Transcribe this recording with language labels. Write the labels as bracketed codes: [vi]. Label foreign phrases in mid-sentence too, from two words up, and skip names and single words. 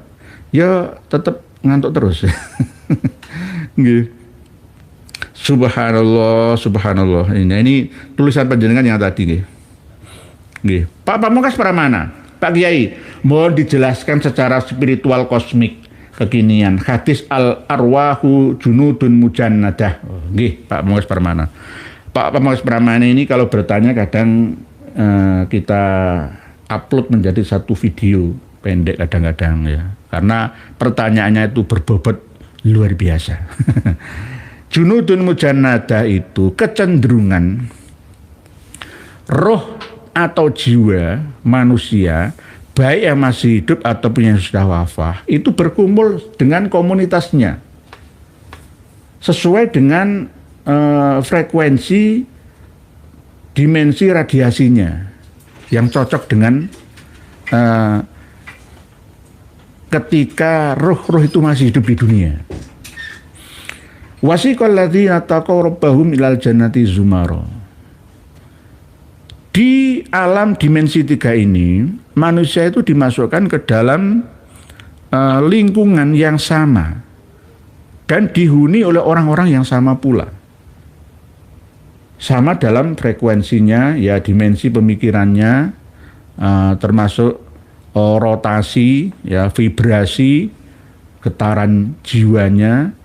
[id] Ya tetap ngantuk terus. Nggih. Subhanallah. Ini tulisan panjenengan yang tadi nggih. Nggih. Pak Pamungkas Pramana, Pak Kiai, mohon dijelaskan secara spiritual kosmik kekinian hadis [ar] الأرواح جنود مجندة. [id] Nggih, Pak Pamungkas Pramana. Pak Pamungkas Pramana ini kalau bertanya kadang kita upload menjadi satu video pendek kadang-kadang ya. Karena pertanyaannya itu berbobot luar biasa. [ar] جنود مجندة [id] itu kecenderungan roh atau jiwa manusia, baik yang masih hidup ataupun yang sudah wafat, itu berkumpul dengan komunitasnya sesuai dengan frekuensi dimensi radiasinya yang cocok dengan ketika roh-roh itu masih hidup di dunia. [ar] وسيق الذين اتقوا ربهم إلى الجنة زمرا. [id] Di alam dimensi 3 ini, manusia itu dimasukkan ke dalam lingkungan yang sama dan dihuni oleh orang-orang yang sama pula. Sama dalam frekuensinya, ya dimensi pemikirannya, termasuk rotasi, ya vibrasi, getaran jiwanya.